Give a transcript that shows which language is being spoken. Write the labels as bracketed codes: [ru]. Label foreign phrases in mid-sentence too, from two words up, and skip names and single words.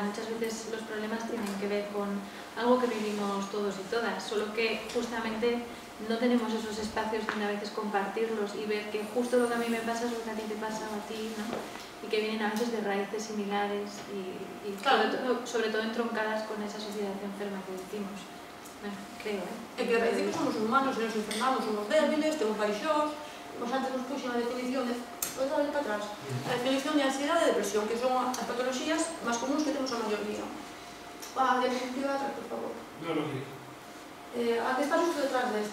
[es] Muchas veces los problemas tienen que ver con algo que vivimos todos y todas, solo que justamente no tenemos esos espacios donde a veces compartirlos y ver que justo lo que a mí me pasa es lo que a ti te pasa o a ti, ¿no? Y que vienen a veces de raíces similares y claro, sobre todo entroncadas con esa sociedad enferma que decimos. Bueno, creo, ¿eh? [gl] É que decimos somos humanos, se nos enfermamos somos débiles, temos baixós. Vos antes nos puxen a definición de... Podes darle para atrás? A definición de ansiedade e depresión, que son as patologías máis comuns que temos a maioría. A diapositiva, por favor. [es] No, no, sí. [gl] A que está justo detrás desta.